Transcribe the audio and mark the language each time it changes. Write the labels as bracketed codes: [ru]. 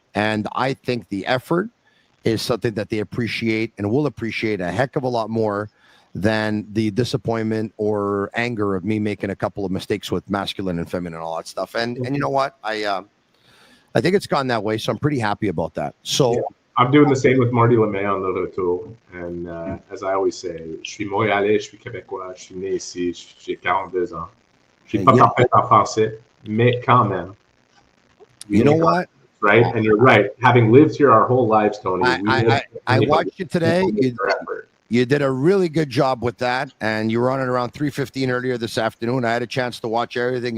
[en] And I think the effort is something that they appreciate and will appreciate a heck of a lot more than the disappointment or anger of me making a couple of mistakes with masculine and feminine and all that stuff. And you know what? I think it's gone that way, so I'm pretty happy about that. So. Yeah. I'm doing the same with Marty Lemay on the retour. And as I always say, [fr] je suis Montréalais, je suis Québécois, je suis né ici, j'ai 42 ans. Je suis pas parfait en français, mais quand même. [en] You know what? Right? And you're right. Having lived here our whole lives, Tony. I watched you today. You did a really good job with that. And you were on it around 3:15 earlier this afternoon. I had a chance to watch everything.